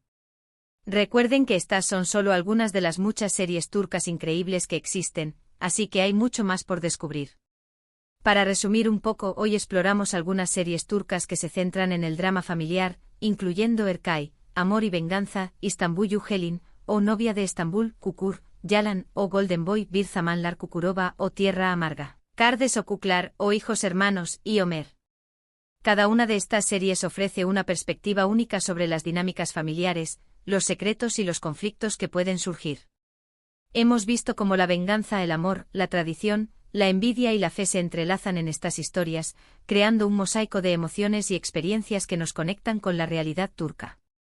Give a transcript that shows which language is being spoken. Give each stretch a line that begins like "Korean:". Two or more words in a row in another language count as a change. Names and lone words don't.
Spanish: Recuerden que estas son solo algunas de las muchas series turcas increíbles que existen, así que hay mucho más por descubrir. Para resumir un poco, hoy exploramos algunas series turcas que se centran en el drama familiar, incluyendo Erkay, Amor y Venganza, Istanbul Gelin, o Novia de Estambul, Kukur, Yalan, o Golden Boy, Bir Zamanlar Kukurova, o Tierra Amarga, Kardeş o Kuklar, o Hijos Hermanos, y Omer. Cada una de estas series ofrece una perspectiva única sobre las dinámicas familiares, los secretos y los conflictos que pueden surgir. Hemos visto cómo la venganza, el amor, la tradición, la envidia y la fe se entrelazan en estas historias, creando un mosaico de emociones y experiencias que nos conectan con la realidad turca.